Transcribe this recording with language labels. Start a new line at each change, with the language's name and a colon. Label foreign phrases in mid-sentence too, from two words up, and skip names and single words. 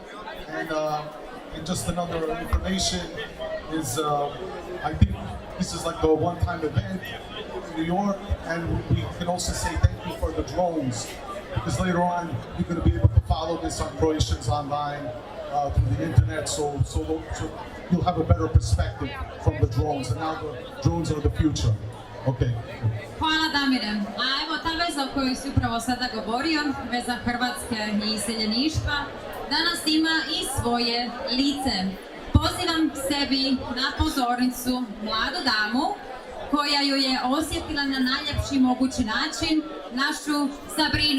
English: And just another information is, I think this is like a one-time event in New York, and we can also say thank you for the drones, because later on you're going to be able to follow this on Croatians online through the internet, so you'll have a better perspective from the drones, and now the drones are the future. Okay.
Croatian: Hvala Damire. A evo ta veza o kojoj si upravo sada govorio, veza Hrvatske i iseljeništva, danas ima i svoje lice. Pozivam sebi na pozornicu mladu damu koja ju je osjetila na najljepši mogući način, našu Sabrinu.